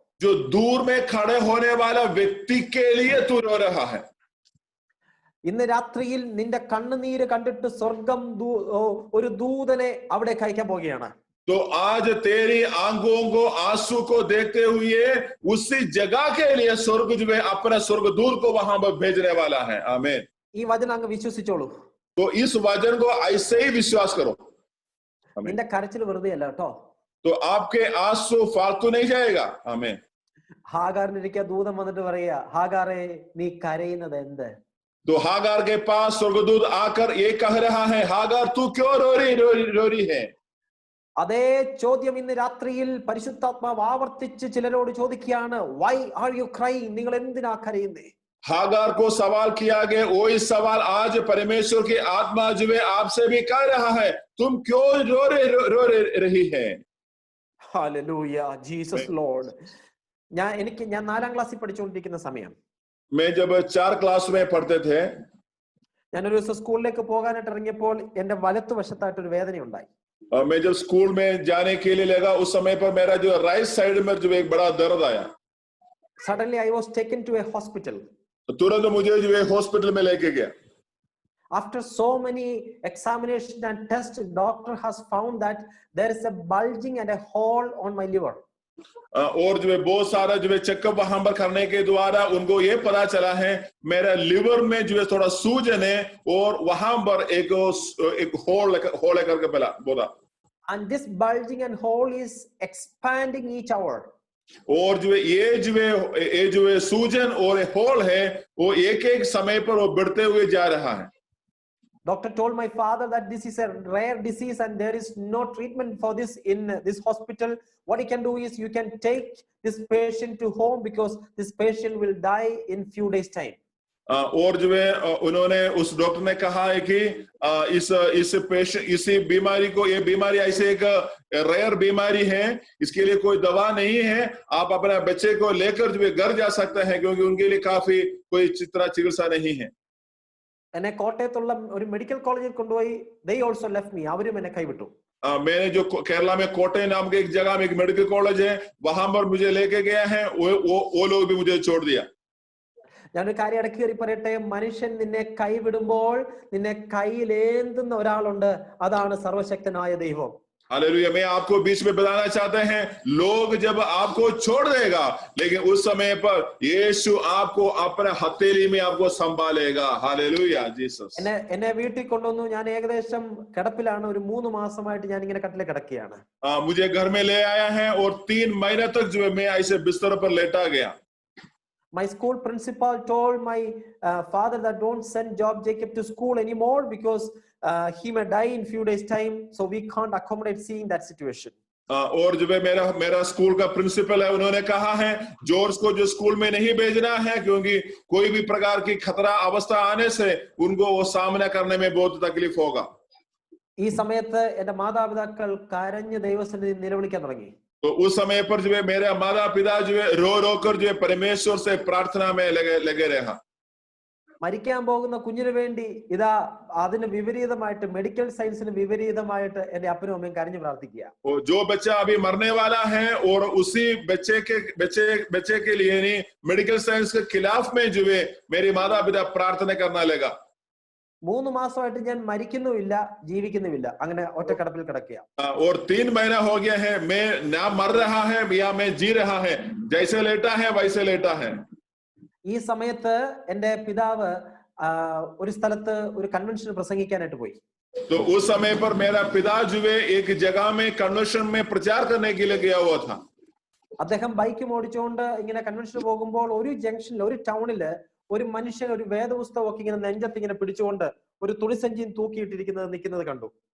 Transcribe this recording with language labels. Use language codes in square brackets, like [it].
[hi] जो दूर में खड़े होने वाला व्यक्ति के लिए तू रो रहा है. [ml] ഇന്ന് രാത്രിയിൽ നിന്റെ കണ്ണുനീര് കണ്ടിട്ട് സ്വർഗം ഒരു ദൂതനെ അവിടെ അയക്കാൻ പോകുകയാണ്. [hi] तो आज तेरी आंखों को आंसू को देखते हुए उसी जगह के लिए स्वर्ग जो है अपना स्वर्गदूत को वहां पर भेजने वाला है. आमीन. [ml] ഈ വചനം അങ്ങ് വിശ്വസിച്ചോളൂ. [hi] तो इस वचन को ऐसे ही विश्वास करो. [ml] നിന്റെ കരച്ചിൽ വെറുതെ അല്ല കേട്ടോ. [hi] तो आपके आंसू फालतू नहीं जाएगा. आमीन. [ml] ഹാഗാറിനിരിക്കുക ദൂതൻ വന്നിട്ട് പറയാ, ഹാഗാറെ നീ കരയുന്നത് എന്ത്? [hi] तो हागार के पास स्वर्गदूत आकर ये कह रहा है, हागार तू क्यों रो रही है? [ml] അതേ ചോദ്യം ഇന്ന് രാത്രിയിൽ പരിശുദ്ധാത്മാവ് ആവർത്തിച്ച് ചിലരോട് ചോദിക്കുകയാണ്. [en] Why are you crying? [ml] നിങ്ങൾ എന്തിനാ കരയുന്നേ? [hi] हागार को सवाल किया गया, वही सवाल आज परमेश्वर की आत्मा जो है आपसे भी कह रहा है, तुम क्यों रो रही है? [ml] Hallelujah, Jesus Lord. ഞാൻ 4ാം ക്ലാസ്സിൽ പഠിച്ചുകൊണ്ടിരിക്കുന്ന സമയം, [hi] मैं जब 4 क्लास में पढ़ते थे, [ml] ഞാനൊരു ദിവസം സ്കൂളിലേക്ക് പോകാനായിട്ട് ഇറങ്ങിയപ്പോൾ എന്റെ വലത്തുവശത്തായിട്ട് ഒരു വേദന ഉണ്ടായി. [hi] मैं जब स्कूल में जाने के लिए लगा उस समय पर मेरा जो राइट साइड में जो एक बड़ा दर्द आया. [en] Suddenly I was taken to a hospital. [hi] तुरंत मुझे जो है हॉस्पिटल में लेके गया. [en] After so many examinations and tests, doctor has found that there is a bulging and a hole on my liver. [hi] और जो है बहुत सारा जो है चेकअप वहां पर करने के द्वारा उनको ये पता चला है मेरा लिवर में जो है थोड़ा सूजन है और वहां पर एक होल करके बोला. [en] And this bulging and hole is expanding each hour. [hi] और जो है ये जो है सूजन और होल है वो एक समय पर वो बढ़ते हुए जा रहा है. [en] Doctor told my father that this is a rare disease and there is no treatment for this in this hospital. What he can do is you can take this patient to home because this patient will die in few days time. [hi] और जो है उन्होंने उस doctor ने कहा है कि इस पेशेंट इसी बीमारी को, ये बीमारी ऐसे एक रेयर बीमारी है, इसके लिए कोई दवा नहीं है, आप अपने बच्चे को लेकर जो है घर जा सकते हैं क्योंकि उनके लिए काफी कोई चिकित्सा नहीं है. [ml] എന്നെ കോട്ടയത്തുള്ള ഒരു മെഡിക്കൽ കോളേജിൽ കൊണ്ടുപോയി. [en] they also left me. [ml] അവരും എന്നെ കൈവിട്ടു. [hi] मैंने जो केरला में कोटे नाम के एक जगह में एक मेडिकल कॉलेज है वहां पर मुझे लेके गया है, वो लोग भी मुझे छोड़ दिया. [ml] ഞാനൊരു കാര്യം ഇടയ്ക്ക് കയറി പറയട്ടെ, മനുഷ്യൻ നിന്നെ കൈവിടുമ്പോൾ നിന്നെ കയ്യിലേന്തുന്ന ഒരാളുണ്ട്, അതാണ് സർവശക്തനായ ദൈവം. [hi] हालेलुया. मैं आपको बीच में बताना चाहते हैं, लोग जब आपको छोड़ देगा लेकिन उस समय पर यीशु आपको अपने हथेली में आपको संभालेगा. Hallelujah Jesus. [ml] എന്നെ വീട്ടിൽ കൊണ്ടുവന്നു. ഞാൻ ഏകദേശം കിടപ്പിലാണ്. ഒരു 3 മാസമായിട്ട് ഞാൻ ഇങ്ങനെ കട്ടിലെ കിടക്കുകയാണ്. [hi] मुझे घर में ले आया है और 3 महीने तक जो है मैं ऐसे बिस्तर पर लेटा गया. [en] My school principal told my father that don't send Job Jacob to school anymore because he may die in few days time, so we can't accommodate seeing that situation. [hi] और जो है मेरा स्कूल का प्रिंसिपल है, उन्होंने कहा है George को जो स्कूल में नहीं भेजना है क्योंकि कोई भी प्रकार की खतरा अवस्था आने से उनको वो सामना करने में बहुत तकलीफ होगा. [ml] ഈ സമയത്ത് എന്റെ മാതാപിതാക്കൾ കരഞ്ഞ് ദൈവസന്നിധി നിലവിളിക്കാൻ തുടങ്ങി. [hi] तो उस समय पर जो है मेरे माता पिता जो है रो कर जो है परमेश्वर से प्रार्थना में लगे रहा. [ml] മരിക്കാൻ പോകുന്ന കുഞ്ഞിന് വേണ്ടി ഇതാ അതിന് വിപരീതമായിട്ട്, മെഡിക്കൽ സയൻസിന് വിപരീതമായിട്ട് എന്റെ അപ്പനും അമ്മയും കരഞ്ഞു പ്രാർത്ഥിക്കുക. [hi] जो बच्चा अभी मरने वाला है और उसी बच्चे के लिए नहीं मेडिकल साइंस के खिलाफ में जो है मेरे माता पिता प्रार्थना करना लगा. [ml] 3 മാസമായിട്ട് ഞാൻ മരിക്കുന്നുമില്ല ജീവിക്കുന്നുമില്ല, അങ്ങനെ ഒറ്റക്കടപ്പിൽ കിടക്കുക. [hi] और 3 महीना हो गया है, मैं ना मर रहा है या मैं जी रहा है, जैसे लेटा है वैसे लेटा है. [ml] ഈ സമയത്ത് എന്റെ പിതാവ് ഒരു സ്ഥലത്ത് ഒരു കൺവെൻഷൻ പ്രസംഗിക്കാനായിട്ട് പോയി. [hi] तो उस समय पर मेरा पिता जो है एक जगह में कन्वेंशन में प्रचार करने के लिए गया हुआ था. [ml] അദ്ദേഹം ബൈക്ക് ഓടിച്ചുകൊണ്ട് ഇങ്ങനെ കൺവെൻഷന് പോകുമ്പോൾ ഒരു ജംഗ്ഷനിൽ, ഒരു ടൗണില് ഒരു മനുഷ്യൻ ഒരു വേദപുസ്തകമൊക്കെ ഇങ്ങനെ നെഞ്ചത്ത് ഇങ്ങനെ പിടിച്ചുകൊണ്ട് ഒരു തുണിസഞ്ചിയും തൂക്കിയിട്ടിരിക്കുന്നത് നിൽക്കുന്നത് കണ്ടു.